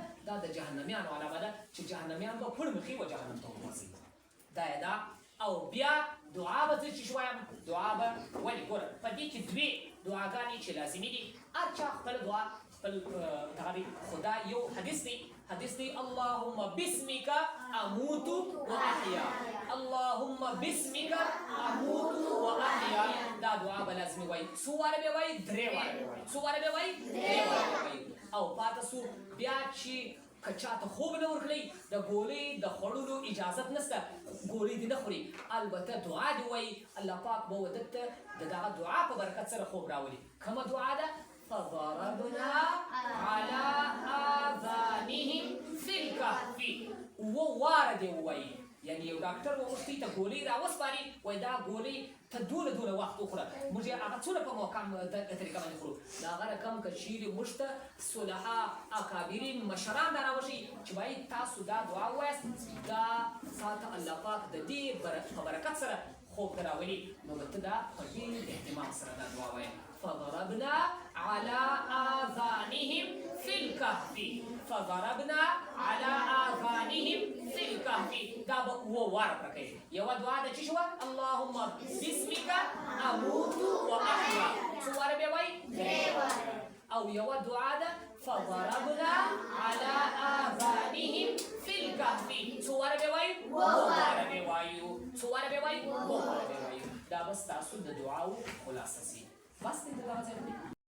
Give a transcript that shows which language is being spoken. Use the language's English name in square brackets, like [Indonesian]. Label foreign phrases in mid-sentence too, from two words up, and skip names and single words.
[Pashto] دا د جهنمیانو علامه ده چې جهنمیان به پړ مخې و جهنم ته وغورځوي. دا یې ده. او بیا دعا به زه چې وایم، دعا به ولې ګوره په دې کې 2 دعاګانې چې لازمي دي، هر چا خپل دعا خپل دغه دی. خو دا یو حدیث دی [Arabic] اللهم بسمک اموت و احیا، اللهم بسمک اموت و احیا. [Pashto] دا دعا به لازمي وایي. څو واره به وایي؟ 3 واره به وایي. څو واره به وایي؟ 3 واره به وایي. او پاته سو بیا چې که چاته خوب نه ورکړئ د ګولۍ د خوړلو اجازت نشته، ګولۍ دې نه خوري، البته دعا دې وایي، الله پاک به ودت ته د دغه دعا په برکت سره خوب راولي. کومه دعا ده؟ [Arabic] فضربنا على آذانهم في الكهف. [Pashto] 2 واره دې ووایي، یعنی یو ډاکټر وغوښتي ته ګولۍ راوسپاري وایي دا ګولۍ ته دونه وخت وخوره موږ یې هغه څونه په محکم طریقه باندې خورو د هغه رقم که چیرې موږ ته صلحا اکابرین مشران دا راوښي چې وایي تاسو دا دعا ووایاست دا ساته الله پاک د دې په برکت سره خوب ته راولي نو به ته دا په ډېر اهتمام سره دا دعا وایې [Arabic] فضربنا على آذانهم في الكهف فضربنا على آذانهم في الكهف [Pashto] دا به اووه واره پوره کوي یوه دعا ده چې شوه [Arabic] اللهم بسمك اموت واحیا [Pashto] څو واره به وایي او یوه دعا ده [Arabic] فضربنا على آذانهم في الكهف [Pashto] څو واره به وایو اووه واره به وایو څو واره به وایو اووه واره به وایو دا بس تاسو د دعاو خلاصه سي بس دې دغه ځای